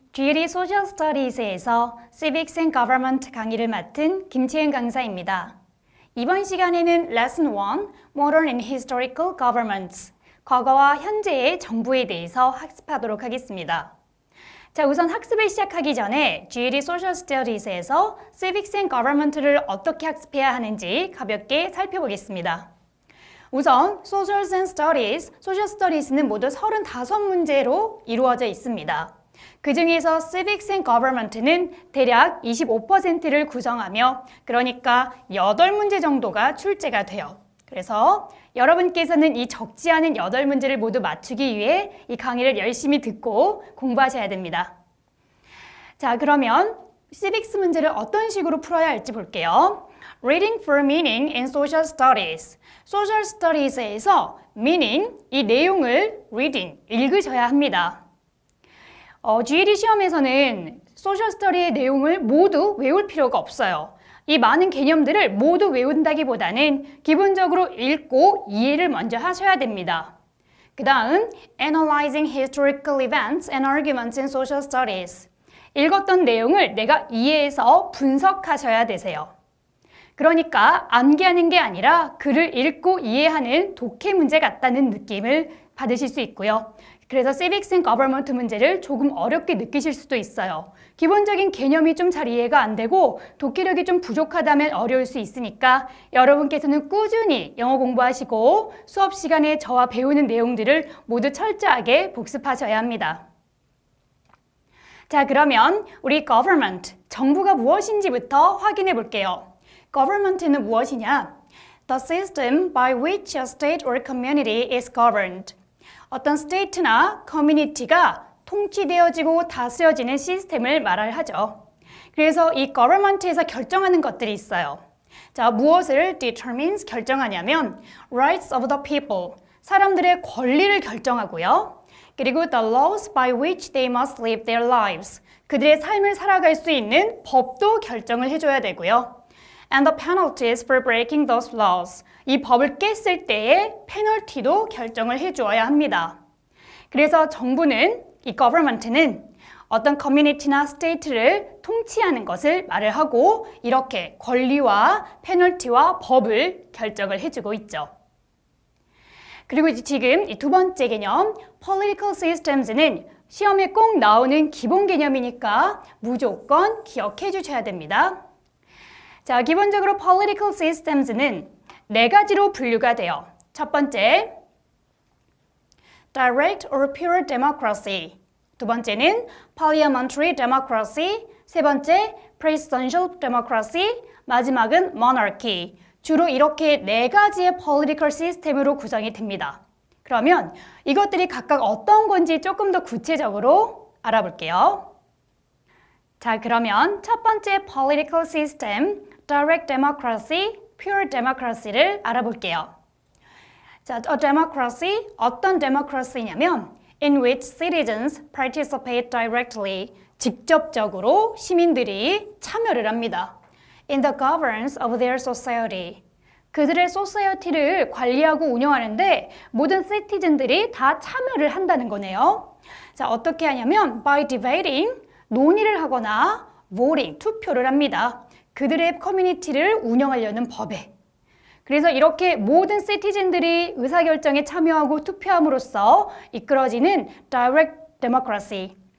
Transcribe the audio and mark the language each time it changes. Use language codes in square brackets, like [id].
[ko] GED Social Studies에서 Civics and Government 강의를 맡은 김채은 강사입니다. 이번 시간에는 Lesson 1, Modern and Historical Governments, 과거와 현재의 정부에 대해서 학습하도록 하겠습니다. 자, 우선 학습을 시작하기 전에 GED Social Studies에서 Civics and Government를 어떻게 학습해야 하는지 가볍게 살펴보겠습니다. 우선 Social Studies, Social Studies는 모두 35문제로 이루어져 있습니다. 그 중에서 Civics and Government는 대략 25%를 구성하며 그러니까 8문제 정도가 출제가 돼요. 그래서 여러분께서는 이 적지 않은 8문제를 모두 맞추기 위해 이 강의를 열심히 듣고 공부하셔야 됩니다. 자, 그러면 Civics 문제를 어떤 식으로 풀어야 할지 볼게요. [en] Reading for meaning in social studies. [ko] Social studies에서 meaning, 이 내용을 reading, 읽으셔야 합니다. GED 시험에서는 social study의 내용을 모두 외울 필요가 없어요. 이 많은 개념들을 모두 외운다기보다는 기본적으로 읽고 이해를 먼저 하셔야 됩니다. 그 다음, [en] Analyzing historical events and arguments in social studies. [ko] 읽었던 내용을 내가 이해해서 분석하셔야 되세요. 그러니까 암기하는 게 아니라 글을 읽고 이해하는 독해 문제 같다는 느낌을 받으실 수 있고요. 그래서 Civics and Government 문제를 조금 어렵게 느끼실 수도 있어요. 기본적인 개념이 좀 잘 이해가 안 되고 독해력이 좀 부족하다면 어려울 수 있으니까 여러분께서는 꾸준히 영어 공부하시고 수업 시간에 저와 배우는 내용들을 모두 철저하게 복습하셔야 합니다. 자, 그러면 우리 government, 정부가 무엇인지부터 확인해 볼게요. Government는 무엇이냐? [en] The system by which a state or community is governed. [ko] 어떤 state나 community가 통치되어지고 다스려지는 시스템을 말하죠. 그래서 이 government에서 결정하는 것들이 있어요. 자, 무엇을 determines 결정하냐면 [en] rights of the people, [ko] 사람들의 권리를 결정하고요. 그리고 [en] the laws by which they must live their lives, [ko] 그들의 삶을 살아갈 수 있는 법도 결정을 해줘야 되고요. [en] And the penalties for breaking those laws, [ko] 이 법을 깼을 때의 페널티도 결정을 해주어야 합니다. 그래서 정부는, 이 government는 어떤 커뮤니티나 스테이트를 통치하는 것을 말을 하고 이렇게 권리와 페널티와 법을 결정을 해주고 있죠. 그리고 지금 이 두 번째 개념, political systems는 시험에 꼭 나오는 기본 개념이니까 무조건 기억해 주셔야 됩니다. 자, 기본적으로 political systems는 4가지로 분류가 돼요. 첫 번째, [en] direct or pure democracy. [ko] 두 번째는 parliamentary democracy. 세 번째, presidential democracy. 마지막은 monarchy. 주로 이렇게 4가지의 political system으로 구성이 됩니다. 그러면 이것들이 각각 어떤 건지 조금 더 구체적으로 알아볼게요. 자, 그러면 첫 번째 political system, direct democracy, pure democracy를 알아볼게요. 자, a democracy, 어떤 democracy냐면 [en] in which citizens participate directly, [ko] 직접적으로 시민들이 참여를 합니다. [en] in the governance of their society, [ko] 그들의 society를 관리하고 운영하는데 모든 citizen들이 다 참여를 한다는 거네요. 자, 어떻게 하냐면 [en] by debating, [ko] 논의를 하거나 voting, 투표를 합니다. 그들의 커뮤니티를 운영하려는 법에. 그래서 이렇게 모든 시티즌들이 의사결정에 참여하고 투표함으로써 이끌어지는 direct democracy.